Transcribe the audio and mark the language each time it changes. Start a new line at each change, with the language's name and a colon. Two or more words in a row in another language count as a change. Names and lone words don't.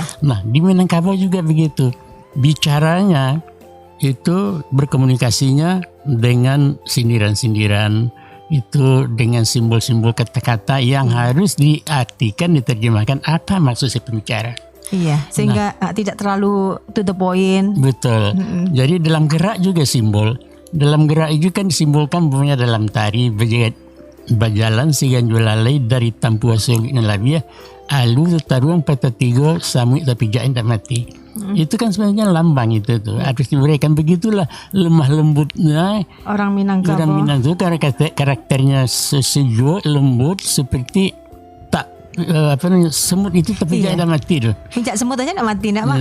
Indonesian: Nah di Minangkabau juga begitu, bicaranya itu berkomunikasinya dengan sindiran-sindiran, itu dengan simbol-simbol kata-kata yang harus diartikan, diterjemahkan apa maksud si pembicara. Iya, sehingga tidak terlalu
English: to the point.
Indonesian: Betul. Jadi dalam gerak juga simbol. Dalam gerak itu kan disimbolkan punya dalam tari
Minangkabau: bajalan sigan jualalai dari tampua sungit labia alu taruang patah tiga samui tapi jain tak mati.
Indonesian: Itu kan sebenarnya lambang itu tuh. Harus diberikan begitulah lemah lembutnya Orang Minangkabau. orang Minangkabau karakternya sejuk lembut seperti semut itu tapi Iya. jangan mati tuh. Puncak semut aja enggak mati, enggak, Mak?